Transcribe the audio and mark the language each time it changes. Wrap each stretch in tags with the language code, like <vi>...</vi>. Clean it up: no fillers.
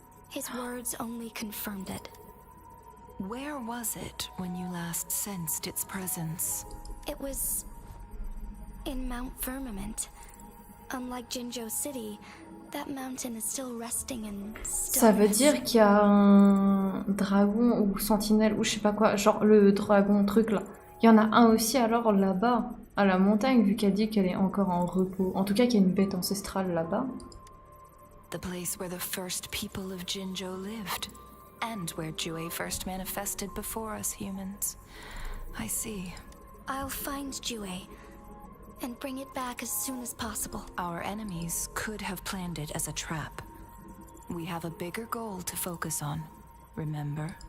<en>His words only confirmed it. Where was it when you last sensed its presence? It was in Mount Firmament. Unlike Jinzhou City, that mountain is still resting in</en> <fr>Ça veut</fr> <en>stillness.</en> <fr>dire qu'il y a un dragon ou sentinelle ou je sais pas quoi, genre le dragon truc là. Il y en a un aussi alors là-bas, à la montagne, vu qu'elle dit qu'elle est encore en repos. En tout cas qu'il y a une bête ancestrale là-bas.</fr> <en>The place where the first people of Jinzhou lived, and where Jue first manifested before us humans. I see. I'll find Jue and bring it back as soon as possible. Our enemies could have planned it as a trap. We have a bigger goal to focus on, remember?</en>